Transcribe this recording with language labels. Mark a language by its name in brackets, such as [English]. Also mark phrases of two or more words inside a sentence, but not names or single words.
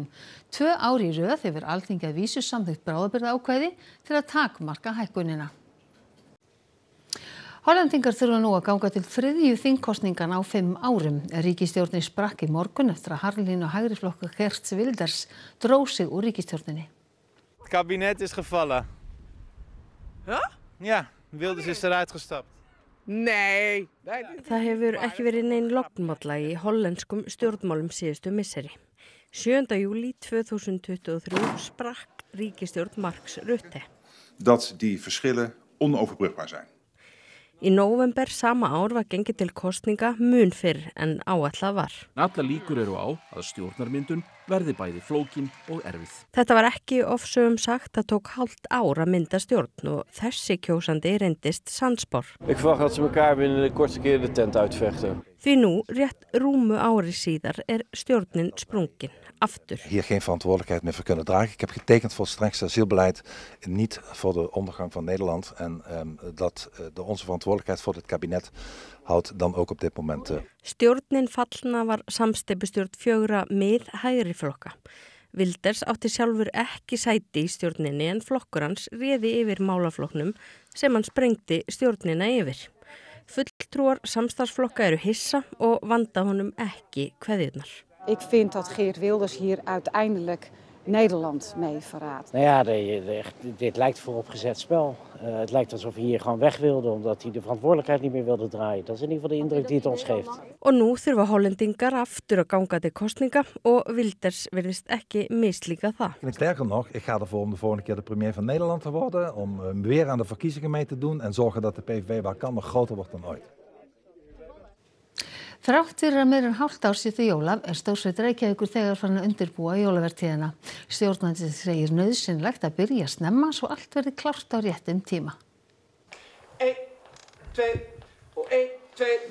[Icelandic] 2 ár í röð hefur Alþingi að vísu samþykkt bráðabirgðaákvæði til að takmarka hækkunina. Hollendingar þurfa nú að ganga til 3. þingkosningana á 5 árum. Ríkisstjórnin sprakk í morgun eftir að harðlínu og hægri flokkur Geert Wilders dró sig úr ríkisstjórninni. [Dutch] Het kabinet is gevallen. Ja? Ja, Wilders is eruit gestapt. [Icelandic] Nei. Það hefur ekki verið nein lognmolla í hollenskum stjórnmálum síðustu misseri. 7. júlí 2023 sprakk ríkisstjórn Marks Rutte. [Dutch] Dat die verschillen onoverbrugbaar zijn. [Icelandic] Í nóvember sama ár var gengið til kosninga mun fyrr en áætlað var. Allar líkur eru á að stjórnarmyndun verði bæði flókin og erfið. Þetta var ekki ofsögum sagt að tók hálft ár að mynda stjórn og þessi kjósandi reyndist sannspár. [Dutch] Ik verwacht dat ze elkaar binnen de kortste keer de tent uitvechten. [Icelandic] Því nú, rétt rúmu ári síðar stjórnin sprungin aftur. [Dutch] Hier geen verantwoordelijkheid meer voor kunnen dragen. Ik heb getekend voor het strengste asielbeleid, niet voor de ondergang van Nederland. En dat onze verantwoordelijkheid voor dit kabinet houdt dan ook op dit moment. [Icelandic] Stjórnin fallna var samsteypustjórn 4 mið-hægri flokka. Wilders átti sjálfur ekki sæti í stjórninni en flokkur hans réði yfir málaflokknum sem hann sprengdi stjórnina yfir. Fulltrúar samstarfsflokka eru hissa og vanda honum ekki kveðjurnar. [Dutch] Ik vind dat Geert Wilders hier uiteindelijk Nederland mee verraadt. Nou ja, dit lijkt vooropgezet spel. Het lijkt alsof hij hier gewoon weg wilde omdat hij de verantwoordelijkheid niet meer wilde draaien. Dat is in ieder geval de indruk die het ons geeft. [Icelandic] Og nú þurfa hollendingar aftur að ganga til kosninga og Wilders virðist ekki mislíka það. [Dutch] Sterker nog, ik ga ervoor om de volgende keer de premier van Nederland te worden, om weer aan de verkiezingen mee te doen en zorgen dat de PVV waar kan nog groter wordt dan ooit. [Icelandic] Þrátt fyrir að meira en hálft ár sé til jóla stórsveit Reykjavíkur þegar farin að undirbúa jólavertíðina. Stjórnandi segir nauðsynlegt að byrja snemma svo allt verði klárt á réttum tíma. 1, 2 og 1, 2.